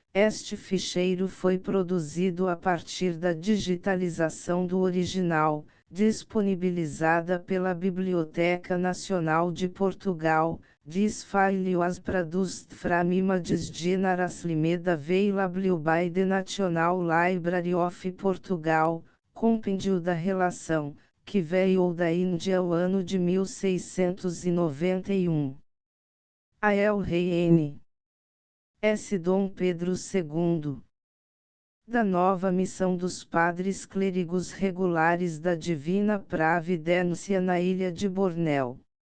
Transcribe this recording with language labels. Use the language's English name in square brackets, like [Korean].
[Portuguese] Este ficheiro foi produzido a partir da digitalização do original, disponibilizada pela Biblioteca Nacional de Portugal. [English] This file was produced from images generously made available by the National Library of Portugal. [Portuguese] Compêndio da relação, que veio da Índia o ano de 1691. A El Rei N. S. Dom Pedro II. Da nova missão dos padres clérigos regulares da Divina Providência na Ilha de Bornéu.